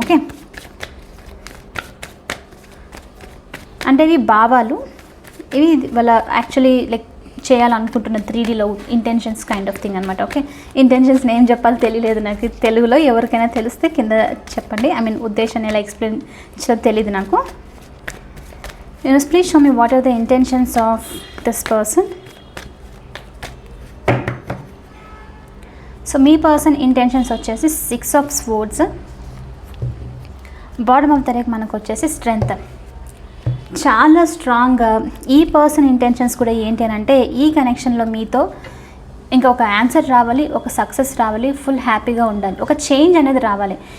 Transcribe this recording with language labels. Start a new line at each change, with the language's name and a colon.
Telugu: Okay, అంటే ఇవి భావాలు, ఇవి వాళ్ళ యాక్చువల్లీ లైక్ చేయాలనుకుంటున్న 3Dలో ఇంటెన్షన్స్ కైండ్ ఆఫ్ థింగ్ అనమాట. ఓకే, ఇంటెన్షన్స్ ఏం చెప్పాలో తెలియలేదు నాకు, తెలుగులో ఎవరికైనా తెలిస్తే కింద చెప్పండి. ఐ మీన్ ఉద్దేశాన్ని ఎలా ఎక్స్ప్లెయిన్ చేయాలో తెలియదు నాకు.
English: Please show me what are the intentions of this person.
Telugu: So మీ person intentions వచ్చేసి 6 of Swords, bottom of the deck మనకు వచ్చేసి స్ట్రెంగ్త్. చాలా స్ట్రాంగ్గా ఈ పర్సన్ ఇంటెన్షన్స్ కూడా ఏంటి అని అంటే ఈ కనెక్షన్లో మీతో ఇంకా ఒక ఆన్సర్ రావాలి, ఒక సక్సెస్ రావాలి, ఫుల్ హ్యాపీగా ఉండాలి, ఒక చేంజ్ అనేది రావాలి.